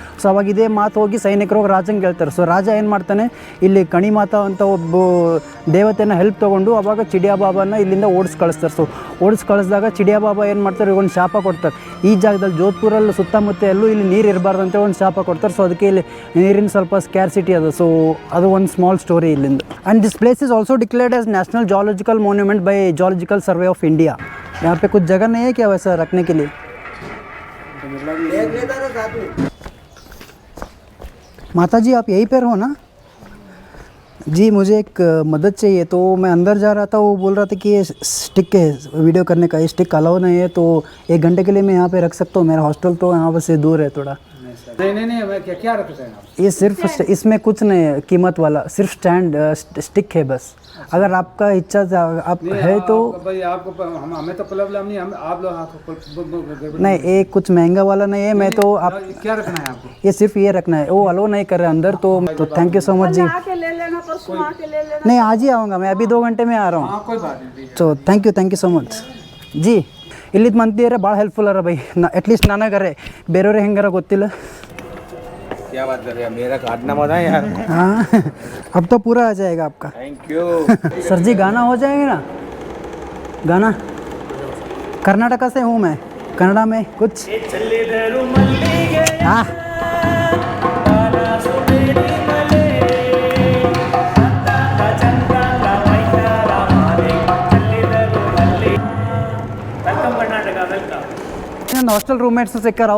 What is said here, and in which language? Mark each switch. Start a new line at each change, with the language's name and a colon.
Kannada: So ಅವಾಗ ಇದೇ ಮಾತು ಹೋಗಿ ಸೈನಿಕರು ಹೋಗಿ ರಾಜಂಗೆ ಹೇಳ್ತಾರೆ. ಸೊ ರಾಜ ಏನು ಮಾಡ್ತಾನೆ, ಇಲ್ಲಿ ಕಣಿಮಾತಾ ಅಂತ ಒಬ್ಬ ದೇವತೆನ ಹೆಲ್ಪ್ ತೊಗೊಂಡು ಅವಾಗ ಚಿಡಿಯಾ ಬಾಬಾನ ಇಲ್ಲಿಂದ ಓಡಿಸಿ ಕಳಿಸ್ತಾರೆ. ಸೊ ಓಡಿಸಿ ಕಳಿಸಿದಾಗ ಚಿಡಿಯಾ ಬಾಬಾ ಏನು ಮಾಡ್ತಾರೆ, ಒಂದು ಶಾಪ ಕೊಡ್ತಾರೆ. ಈ ಜಾಗದಲ್ಲಿ ಜೋಧ್ಪುರಲ್ಲಿ ಸುತ್ತಮುತ್ತ ಎಲ್ಲೂ ಇಲ್ಲಿ ನೀರು ಇರಬಾರ್ದು ಅಂತೇಳಿ ಒಂದು ಶಾಪ ಕೊಡ್ತಾರೆ. ಸೊ ಅದಕ್ಕೆ ಇಲ್ಲಿ ನೀರಿನ ಸ್ವಲ್ಪ ಸ್ಕ್ಯಾರ್ಸಿಟಿ ಅದು. ಸೊ ಅದು ಒಂದು ಸ್ಮಾಲ್ ಸ್ಟೋರಿ ಇಲ್ಲಿಂದ.
English: And this place is also declared as national geological monument by geological survey of India.
Hindi: यहाँ पे कुछ जगह नहीं है क्या वैसा रखने के लिए? माता जी आप यहीं पर हो ना जी? मुझे एक मदद चाहिए. तो मैं अंदर जा रहा था, वो बोल रहा था कि ये स्टिक है वीडियो करने का, ये स्टिक अलाउ नहीं है. तो 1 घंटे के लिए मैं यहाँ पे रख सकता हूँ? मेरा हॉस्टल तो यहाँ से दूर है थोड़ा. नहीं क्या रख सकते हैं आप? ये सिर्फ इसमें कुछ नहीं है कीमत वाला, सिर्फ स्टिक है बस. अगर आपका इच्छा आप है तो भाई आपको हमें तो प्रॉब्लम नहीं, हम आप लोग नहीं, ये कुछ महंगा वाला नहीं है. मैं तो आप क्या रखना है आपको? ये सिर्फ ये रखना है, वो अलो नहीं कर रहे अंदर. तो थैंक यू सो मच जी. नहीं आज ही आऊँगा मैं, अभी 2 घंटे में आ रहा हूँ. कोई बात नहीं.
Kannada: So thank you so much G. ಇಲ್ಲಿದ್ದು ಮಂದಿರ ಭಾಳ ಹೆಲ್ಪ್ಫುಲ್ ಅರ ಬೈ. ಅಟ್ಲೀಸ್ಟ್ ನನಗರೆ, ಬೇರೆಯವ್ರೆ ಹೆಂಗಾರ ಗೊತ್ತಿಲ್ಲ.
Hindi: क्या बात कर रहे हैं, मेरा काटना मत है यार. हाँ अब तो पूरा आ जाएगा आपका. Thank you. सर जी गाना हो जाएगा ना? गाना कर्नाटका से हूँ मैं, कन्नड़ा में कुछ.
Kannada: हाँ ನನ್ನ ಹಾಸ್ಟೆಲ್ ರೂಮ್ಮೇಟ್ಸು ಸಿಕ್ಕಾರ.